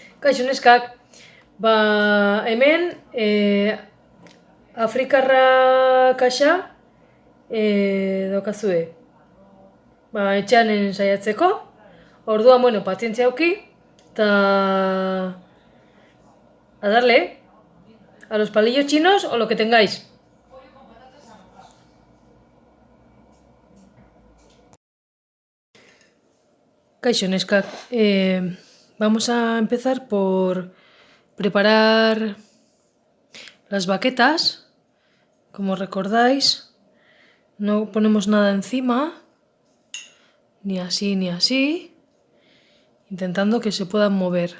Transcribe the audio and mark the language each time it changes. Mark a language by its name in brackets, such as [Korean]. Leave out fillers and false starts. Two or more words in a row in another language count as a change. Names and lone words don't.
[Basque] Kaixo neskak, hemen Afrikarra kaxa daukazue. Etxean ensaiatzeko, orduan, bueno, pazientzia auki, eta [Spanish] a darle, a los palillos chinos o lo que tengáis. [Basque] Kaixo neskak, [Spanish] vamos a empezar por preparar las baquetas. Como recordáis, no ponemos nada encima, ni así, intentando que se puedan mover.